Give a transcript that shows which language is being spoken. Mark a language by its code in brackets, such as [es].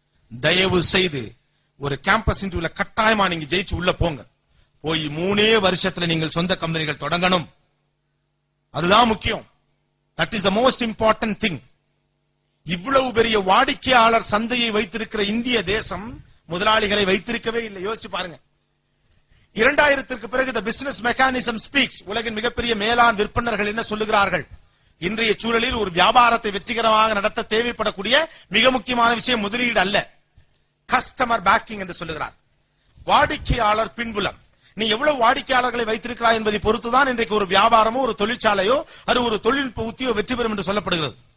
[ta] தயவு செய்து ஒரு கேம்பஸ் இன்டர்வியூல கட்டாயமா நீங்க ஜெயிச்சு உள்ள போங்க. போய் 3 வருஷத்துல நீங்கள் சொந்த கம்பெனிகள் தொடங்கணும். அதுதான் முக்கியம். [en] That is the most important thing. [ta] இவ்வளவு பெரிய வாடிக்கையாளர் சந்தையை வைத்திருக்கிற இந்திய தேசம் முதலாளிகளை வைத்திருக்கவே இல்லை. யோசிச்சு பாருங்க. 2000க்கு பிறகு [en] the business mechanism speaks. [ta] உலகின் மிகப்பெரிய மேலாண் விற்பனர்கள் என்ன சொல்லுகிறார்கள்? இன்றைய சூழலில் ஒரு வியாபாரத்தை வெற்றிகரமாக நடத்த தேவைப்படக்கூடிய மிக முக்கியமான விஷயம் முதலீடு அல்ல, கஸ்டமர் பேக்கிங் என்று சொல்லுகிறார். வாடிக்கையாளர் பின்புலம். நீ எவ்வளவு வாடிக்கையாளர்களை வைத்திருக்கிறாய் என்பதை பொறுத்துதான் இன்றைக்கு ஒரு வியாபாரமோ ஒரு தொழிற்சாலையோ அது ஒரு தொழில்நுட்ப உத்தியோ வெற்றி பெறும் என்று சொல்லப்படுகிறது.